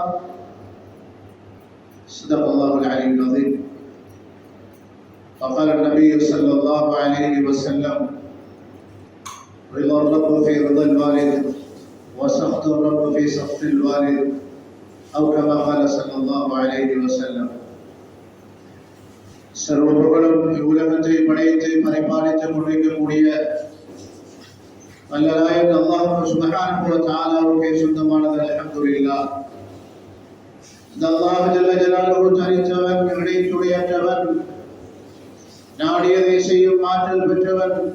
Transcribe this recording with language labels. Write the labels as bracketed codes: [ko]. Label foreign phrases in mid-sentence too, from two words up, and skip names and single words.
[ar] صدق الله العلي العظيم. وقال النبي صلى الله عليه وسلم رضا الرب في رضا الوالد وسخط الرب في سخط الوالد أو كما قال صلى الله عليه وسلم. [ta] சர்வபுகழும் உலகத்தை படைத்து பரிபாலித்து கொண்டிருக்கக்கூடிய வல்லராயன் அல்லாஹ் [ar] سبحانه و تعالى [ta] சொந்தமானது. [ar] الحمد لله. [ta] இந்த அல்லாஹ் [ar] جل جلاله [ta] தனித்தவன், இணைத்துடையற்றவன், நாடியதை செய்யும் ஆற்றல் பெற்றவன்.